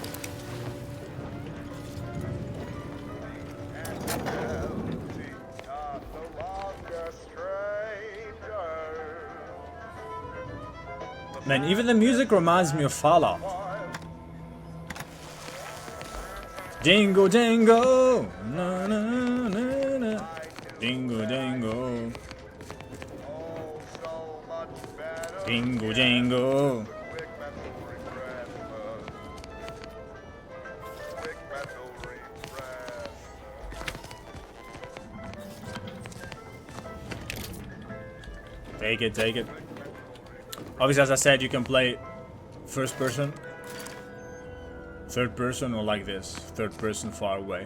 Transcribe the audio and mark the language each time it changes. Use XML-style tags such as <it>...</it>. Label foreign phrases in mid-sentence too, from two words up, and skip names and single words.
<en>Man, even the music reminds me of Fallout. Jingle jangle, na na na na. Jingle jangle, jingle jangle. Take it, take it. Obviously, as I said, you can play first person, third person, or like this, third person far away.</en>